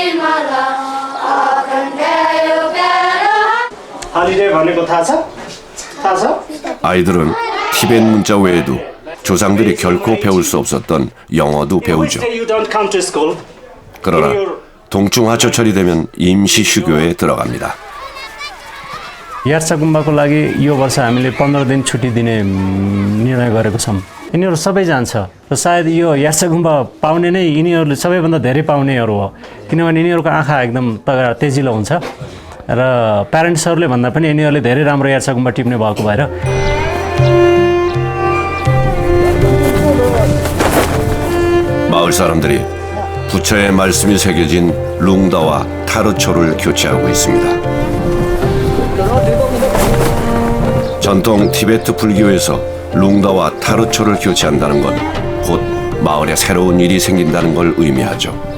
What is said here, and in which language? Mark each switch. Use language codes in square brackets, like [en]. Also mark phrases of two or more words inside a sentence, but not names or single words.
[ne] हलिडे भनेको थाहा छ? [ko] 아이들은 티벳 문자 외에도 조상들이 결코 배울 수 없었던 영어도 배우죠. 그러나 동충하초철이 되면 임시 휴교에 들어갑니다. [ne] यार्सा गुम्बाको लागि यो वर्ष हामीले 15 दिन छुट्टी दिने निर्णय गरेको छौँ। यिनीहरू सबै जान्छ र सायद यो यार्सा गुम्बा पाउने नै यिनीहरूले सबैभन्दा धेरै पाउनेहरू हो, किनभने यिनीहरूको आँखा एकदम तेजिलो हुन्छ र प्यारेन्ट्सहरूले भन्दा पनि यिनीहरूले धेरै राम्रो यार्सा गुम्बा टिप्ने भएको भएर [ko] 마을 사람들이 부처의 말씀이 새겨진 룽다와 타르초를 교체하고 있습니다. 전통 티베트 불교에서 룽다와 타르초를 교체한다는 건 곧 마을에 새로운 일이 생긴다는 걸 의미하죠.